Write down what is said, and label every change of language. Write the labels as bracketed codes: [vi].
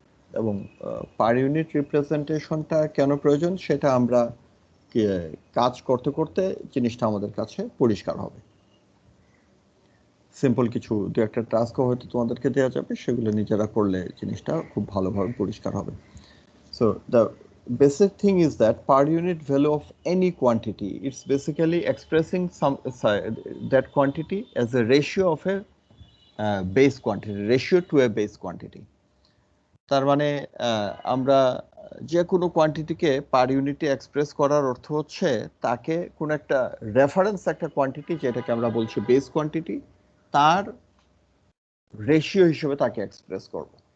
[bn] এবং per unit রিপ্রেজেন্টেশনটা কেন প্রয়োজন সেটা আমরা কাজ করতে করতে জিনিসটা আমাদের কাছে পরিষ্কার হবে। সিম্পল কিছু দু একটা টাস্কও হয়তো তোমাদেরকে দেওয়া যাবে, সেগুলো নিজেরা করলে জিনিসটা খুব ভালোভাবে পরিষ্কার হবে। [en] So the basic thing is that per unit value of any quantity, it's basically expressing that quantity as a ratio of a base quantity, ratio to a base quantity. [bn] তার মানে আমরা যে কোনো কোয়ান্টিটিকে পার ইউনিটে এক্সপ্রেস করার অর্থ হচ্ছে তাকে কোন একটা রেফারেন্স একটা কোয়ান্টিটি যেটাকে আমরা বলছি বেস কোয়ান্টিটি, তার রেশিও হিসেবে তাকে এক্সপ্রেস করব।